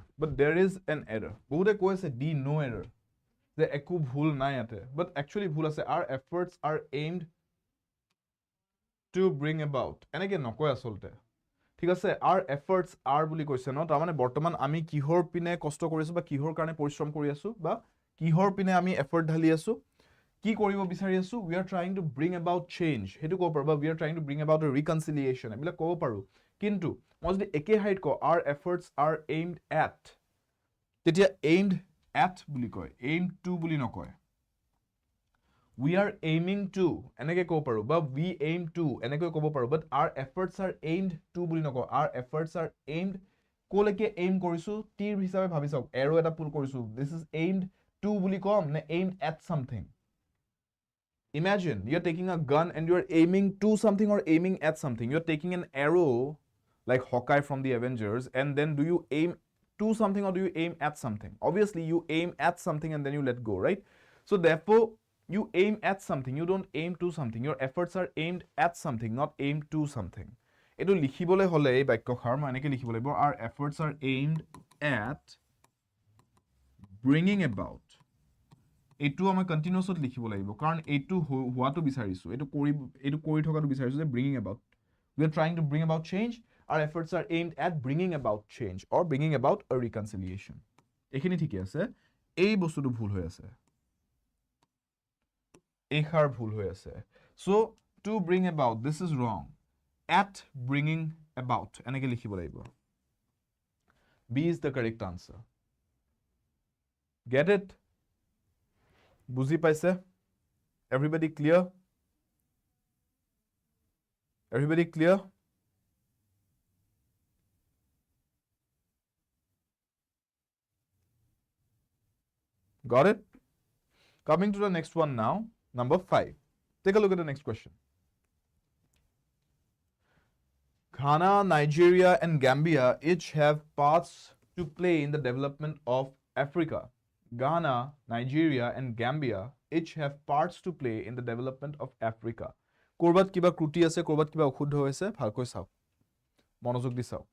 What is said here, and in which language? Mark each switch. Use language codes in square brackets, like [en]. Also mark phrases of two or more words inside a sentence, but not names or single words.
[en] But there is an error. Bohude [as] কৈ আছে [en] D, no error. [as] যে একো ভুল নাই ইয়াতে. [en] But actually ভুল আছে. Our efforts are aimed to bring about. [as] এনেকে নকয় আসলতে. ঠিক আছে [en] our efforts are [as] বুলি কৈছে ন তাৰ মানে বৰ্তমান আমি কিহৰ পিনে কষ্ট কৰি আছো বা কিহৰ কাৰণে পৰিশ্ৰম কৰি আছো বা কিহৰ পিনে আমি এফৰ্ট ঢালি আছো কি কৰিব বিচাৰি আছো [en] we are trying to bring about change [as] হেতু ক'ব পাৰো বা [en] we are trying to bring about a reconciliation [as] এবিলা ক'ব পাৰো কিন্তু মই যদি একে হাইট কও [en] our efforts are aimed at [as] তেতিয়া [en] aimed at [as] বুলি কয় [en] aimed to [as] বুলি নকয় [en] we are aiming to [as] এনেকে ক'ব পাৰো বা [en] we aim to [as] এনেকৈ ক'ব পাৰো [en] but our efforts are aimed to [as] বুলি নকওঁ [en] our efforts are aimed [as] কোলৈকে aim কৰিছো তীৰ হিচাপে ভাবি চাওক arrow এটা পুল কৰিছো [en] this is aimed to [as] বুলি কম নে aimed [en] at something imagine you're taking a gun and you're aiming to something or aiming at something you're taking an arrow like Hawkeye from the Avengers and then do you aim to something or do you aim at something obviously you aim at something and then you let go right so therefore you aim at something you don't aim to something your efforts are aimed at something not aimed to something [as] এটো লিখিবলৈ হ'লে এই বাক্যখাৰ মা এনেকে লিখিব লাগিব [en] our efforts are aimed at bringing about [as] এইটো আমি কন্টিনিউয়াছত লিখিব লাগিব কাৰণ এইটো হোৱাটো বিচাৰিছো এইটো কৰি থকাটো বিচাৰিছো যে [en] bringing about we are trying to bring about change our efforts are aimed at bringing about change or bringing about a reconciliation [as] এইখিনি ঠিকই আছে এই বস্তুটো ভুল হৈ আছে এইখাৰ ভুল হৈ আছে [en] so to bring about this is wrong at bringing about [as] এনেকে লিখিব লাগিব [en] B is the correct answer get it [as] বুজি পাইছে [en] everybody clear everybody clear got it coming to the next one now number 5 take a look at the next question Ghana, Nigeria, and Gambia each have parts to play in the development of Africa. Ghana, Nigeria, and Gambia each have parts to play in the development of Africa. [as] ক'ৰবাত কিবা ত্ৰুটি আছে, ক'ৰবাত কিবা অশুদ্ধ হৈছে, ভালকৈ চাওঁ. মনোযোগ দি চাওঁ.